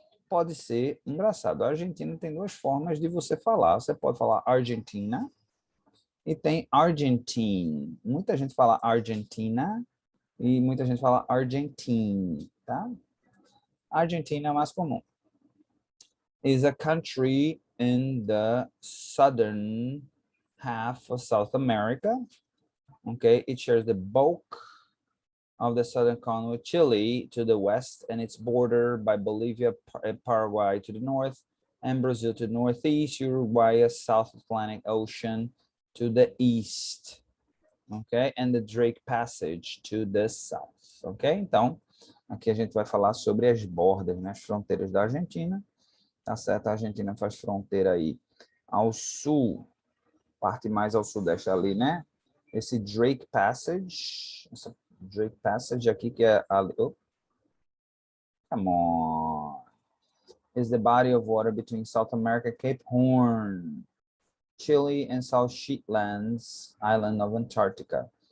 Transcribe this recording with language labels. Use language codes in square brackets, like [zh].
[pt] Pode ser engraçado. A Argentina tem duas formas de você falar. Você pode falar Argentina e tem Argentine. Muita gente fala Argentina e muita gente fala Argentine, tá? Argentina é mais comum. [en] Is a country in the southern half of South America. Okay, it shares the bulk of the southern continent with Chile to the west, and it's bordered by Bolivia and Paraguay to the north, and Brazil to the northeast, Uruguay, South Atlantic Ocean to the east, ok? And the Drake Passage to the south, ok? [pt] Então, aqui a gente vai falar sobre as bordas, né, as fronteiras da Argentina, tá certo? A Argentina faz fronteira aí ao sul, parte mais ao sudeste ali, né? Esse Drake Passage, essa Drake Passage aqui que é ali, [en] oh, come on, is the body of water between South America, Cape Horn, Chile and South Shetlands Island of Antarctica.